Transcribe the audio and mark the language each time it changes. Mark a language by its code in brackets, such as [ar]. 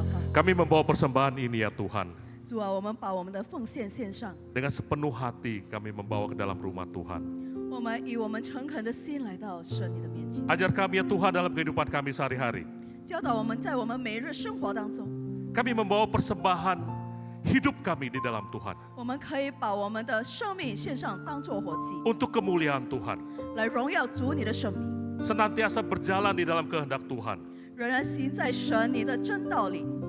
[id] Kami membawa persembahan ini ya Tuhan. [zh] 主啊，我们把我们的奉献献上， [id] Dengan sepenuh hati kami membawa ke dalam rumah Tuhan. [zh] 我们以我们诚恳的心来到神你的面前， [id] Ajar kami ya Tuhan dalam kehidupan kami sehari-hari. [zh] 教导我们在我们每日生活当中， [id] Kami membawa persembahan hidup kami di dalam Tuhan. [zh] 我们可以把我们的生命献上，当作活祭， [id] Untuk kemuliaan Tuhan. [zh] 来荣耀主你的生命， [id] Senantiasa berjalan di dalam kehendak Tuhan. [zh] 仍然行在神你的真道里，